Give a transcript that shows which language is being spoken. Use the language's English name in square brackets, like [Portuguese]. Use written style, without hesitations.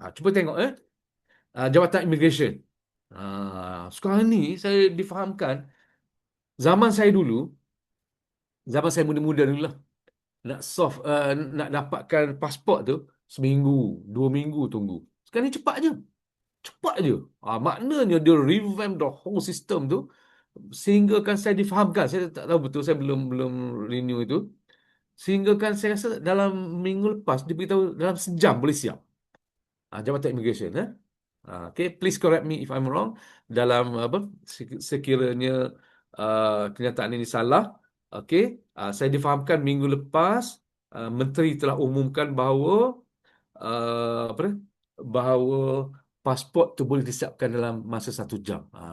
[Malay] Cuba tengok jawatan immigration. Sekarang ni saya difahamkan zaman saya dulu, zaman saya muda-muda dulu lah, nak solve nak dapatkan pasport tu seminggu, 2 minggu tunggu. Sekarang ni cepat je. Cepat je. Maknanya dia [English] revamp the whole system [Malay] tu sehingga kan saya difahamkan. Saya tak tahu betul, saya belum belum renew itu. Sehingga kan saya rasa dalam minggu lepas dia beritahu dalam sejam boleh siap. Jabatan Immigration. [English] Okay, please correct me if I'm wrong. [Malay] Dalam apa sekiranya kenyataan ini salah. Okay, saya difahamkan minggu lepas Menteri telah umumkan bahawa apa ni? Bahawa pasport tu boleh disiapkan dalam masa 1 jam.